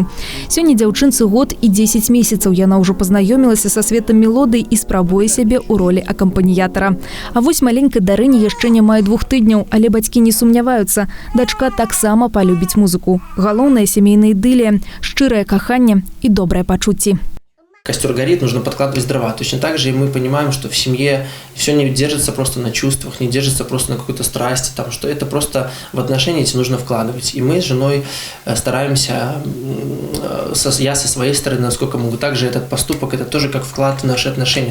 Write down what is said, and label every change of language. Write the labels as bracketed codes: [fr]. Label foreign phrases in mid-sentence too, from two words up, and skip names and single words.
[be] Сёння дзяўчынцы год і 10 месяцаў. Яна ўжо пазнаёмілася са светам мелодый і спрабуе сябе ў ролі акампаніятара. А вось маленькай Дарыне яшчэ не мае 2 тыдняў, але бацькі не сумняваюцца. Дачка таксама палюбіць музыку. Галоўнае сямейная ідылія, шчырае каханне і добрыя пачуцці. [ru] Костер горит, нужно подкладывать дрова. Точно так же и мы понимаем, что в семье все не держится просто на чувствах, не держится просто на какой-то страсти, что это просто в отношения эти нужно вкладывать. И мы с женой стараемся, я со своей стороны, насколько могу, также этот поступок, это тоже как вклад в наши отношения.